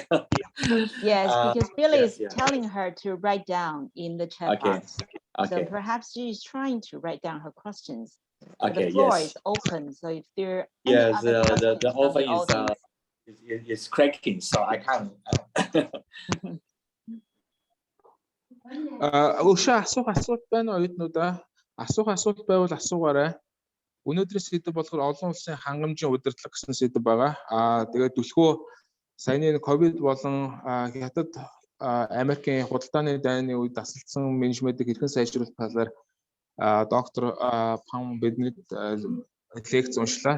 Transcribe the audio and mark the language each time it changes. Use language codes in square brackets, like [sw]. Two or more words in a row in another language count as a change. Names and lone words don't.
[en] Yes, because Billy yes, is telling her to write down in the chat box. Okay. So perhaps she is trying to write down her questions. So Okay, the floor yes. is open. So if there are Yes, any other the offer questions is cracking, so I can't. [mn] Өшөө асуулт байна уу оюутнуудаа? Асуулт байвал асуугаарай. Өнөөдрийн сэдэв болохоор олон улсын хангамжийн удирдлага гэсэн сэдэв байгаа. Тэгээд түлхүү саяны ковид болон хятад Америкийн худалдааны дайны үед дасалдсан менежментийг хэрхэн сайжруулах талаар доктор Пам биднэрт лекц уншлаа.